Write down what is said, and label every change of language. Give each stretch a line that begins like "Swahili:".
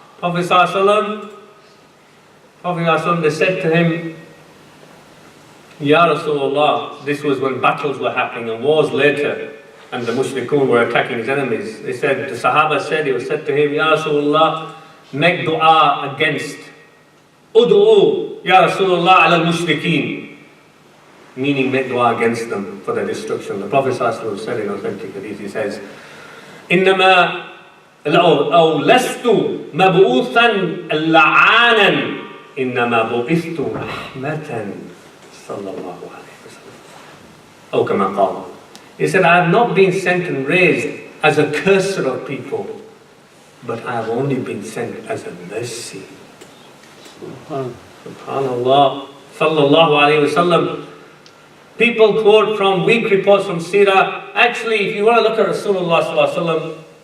English: Prophet ﷺ, they said to him, Ya Rasulullah, this was when battles were happening and wars later, and the mushrikun were attacking his enemies. They said, the Sahaba said, it was said to him, Ya Rasulullah, make dua against,
Arabic: Udu'u, Ya Rasulullah, ala al-mushrikeen.
English: Meaning make dua against them for their destruction. The Prophet ﷺ said in authentic hadith, he says,
Arabic: إنما أو لست مبعوثا لعانا إنما بعثت رحمة صلى الله عليه وسلم. أو كما قال.
English: He said, I have not been sent and raised as a curser of people, but I have only been sent as a mercy. Subhanallah. Sallallahu alayhi wa sallam. People quote from weak reports from Sirah. Actually, if you want to look at Rasulullah sallallahu alaihi wasallam,